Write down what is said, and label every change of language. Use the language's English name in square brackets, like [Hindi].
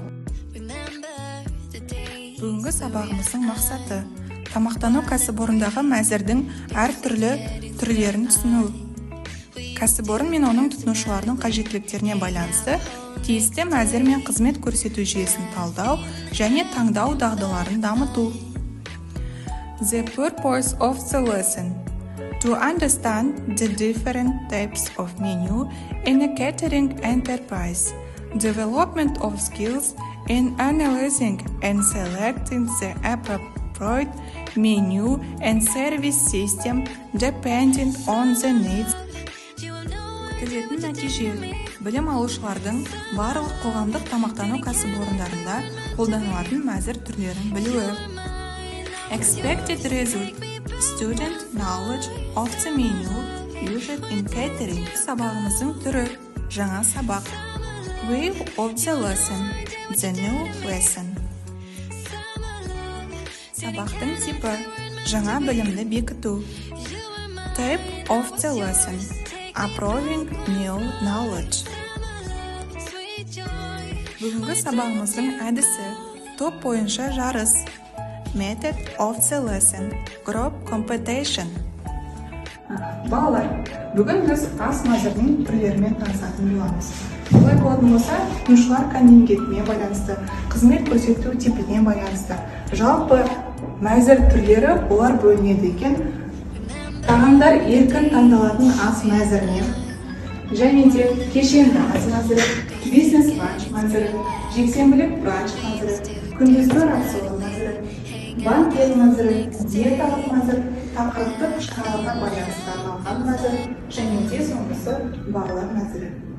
[Kazakh] Бүгінгі сабағымыздың мақсаты тамақтану кәсіпорындағы мәзірдің әр түрлерін түсіну. Кәсіпорын мен оның тұтынушыларының қажеттіліктеріне байланысты тиісті мәзір мен қызмет көрсету жүйесін талдау және таңдау дағдыларын дамыту. [English] The purpose of the lesson: to understand the different types of menu in a catering enterprise, development of skills in analyzing and selecting the appropriate menu and service system depending on the needs. [Kazakh] Күтілетін нәтиже: білім алушылардың барлық қоғамдық тамақтану кәсіпорындарында қолданылатын мәзір түрлерін білуі. [English] Expected result: student knowledge of the menu used in catering. [Kazakh] Сабағымыздың түрі: жаңа сабақ. [English] Way of the lesson: the new lesson. [Kazakh] Сабақтың типі: жаңа білімді бекіту. [English] Type of the lesson: approving new knowledge. [Kazakh] Бүгінгі сабағымыздың әдісі: топ бойынша жарыс. [English] Method of the lesson: group competition. [Kazakh] Балалар, бүгін біз ас мәзірдің түрлерімен танысатын боламыз. Олай болатын болса, тұтынушылар контингентіне байланысты, қызмет көрсету типіне байланысты, жалпы мәзір түрлері олар бөлінеді екен. Тағамдар еркін таңдалатын ас мәзіріне, және де кешенді ас мәзірі, бизнес бранч мәзірі, жексенбілік бранч мәзірі, күндізгі рацион мәзірі, банкет мәзірі, диеталық мәзір, тақырыптық шараларға байланысты арналған мәзір, және де соңғысы балалар мәзірі.